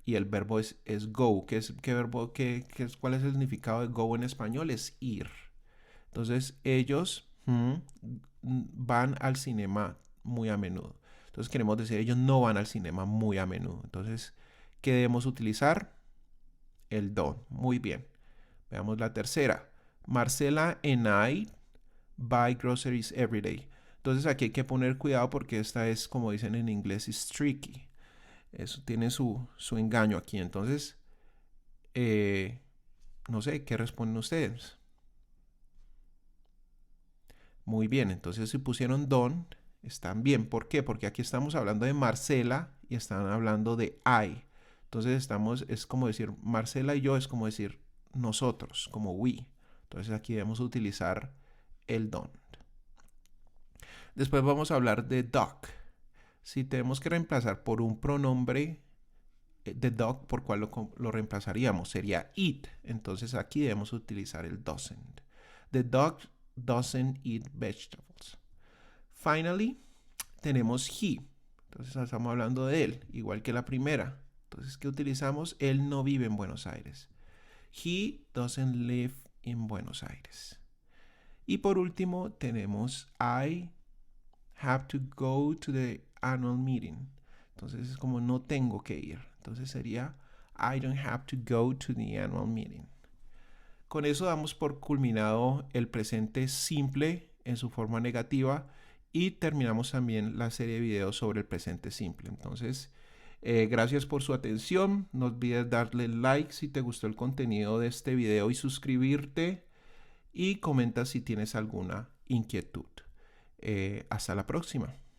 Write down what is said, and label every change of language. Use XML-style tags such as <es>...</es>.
<es>Y el verbo es go. ¿Cuál es el significado de go en español? Es ir. Entonces, ellos van al cinema muy a menudo. Entonces, queremos decir, ellos no van al cinema muy a menudo. Entonces, ¿qué debemos utilizar? El don't. Muy bien. Veamos la tercera.</es> <en>Marcela and I buy groceries every day.</en> <es>Entonces aquí hay que poner cuidado porque esta es, como dicen en inglés,</es> <en>is tricky.</en> <es>Eso tiene su engaño aquí. Entonces, no sé, ¿qué responden ustedes? Muy bien, entonces si pusieron don't, están bien. ¿Por qué? Porque aquí estamos hablando de Marcela y están hablando de I. Entonces es como decir Marcela y yo, es como decir nosotros, como we. Entonces aquí debemos utilizar el don't. Después vamos a hablar de dog. Si tenemos que reemplazar por un pronombre de dog, ¿por cuál lo reemplazaríamos? Sería it. Entonces aquí debemos utilizar el doesn't.</es> <en>The dog doesn't eat vegetables. Finally,</en> <es>tenemos he. Entonces estamos hablando de él, igual que la primera. Entonces, ¿qué utilizamos? Él no vive en Buenos Aires.</es> <en>He doesn't live in Buenos Aires.</en> <es>Y por último, tenemos</es> <en>I have to go to the annual meeting.</en> <es>Entonces es como no tengo que ir. Entonces sería</es> <en>I don't have to go to the annual meeting.</en> <es>Con eso damos por culminado el presente simple en su forma negativa y terminamos también la serie de videos sobre el presente simple. Entonces, gracias por su atención. No olvides darle like si te gustó el contenido de este video y suscribirte, y comenta si tienes alguna inquietud. Hasta la próxima.</es>